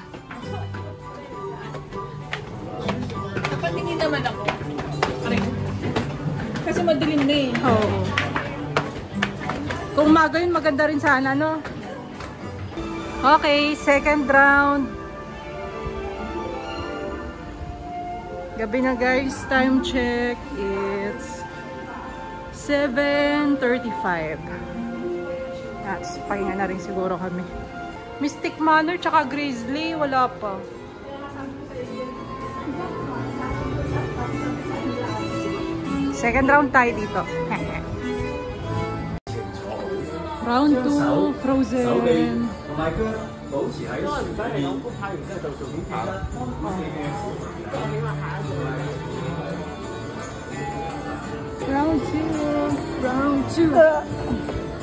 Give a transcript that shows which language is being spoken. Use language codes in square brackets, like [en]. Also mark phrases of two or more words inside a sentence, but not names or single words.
[tl] Napatingin naman ako. Kasi madilim na eh. Oo. Kung umaga yun, maganda rin sana, no? [en] Okay, second round. [tl] Gabi na [en] guys, time check. It's 7:35. Yes, [tl] pahinga na rin siguro kami. Mystic Manor tsaka Grizzly, wala pa. [en] Second round [tl] tayo dito. [en] Round 2, Frozen. [yue] 同埋腳保持喺樹裏面，拍完之後就做片拍啦。 [en] Round 2, round 2.